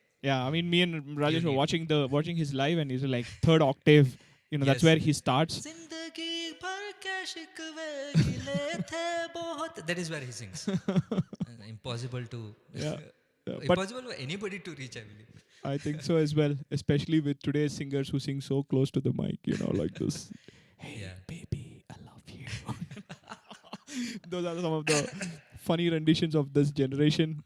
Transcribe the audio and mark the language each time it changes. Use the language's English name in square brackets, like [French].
[English] Yeah, I mean, me and Rajesh were need- watching his live, and he's like third octave. You know, that's Yes. where he starts. [Hindi] जिंदगी भर के शिकवे गिले थे बहुत. [English] That is where he sings. Impossible to, Yeah. But impossible for anybody to reach, I believe. I think so as well, especially with today's singers who sing so close to the mic, you know, like this. Hey, Yeah. baby, I love you. Those are some of the funny renditions of this generation.